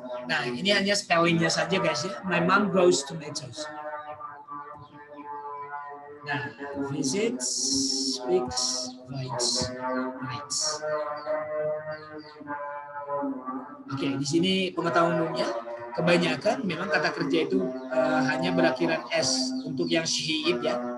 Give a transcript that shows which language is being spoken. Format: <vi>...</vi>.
<id>Nah ini hanya spellingnya saja guys ya.</id> <en>My mom grows tomatoes. Nah, visits, speaks, writes.</en> <id>Oke, di sini pengetahuan umumnya kebanyakan memang kata kerja itu hanya berakhiran s untuk yang she, it ya.</id>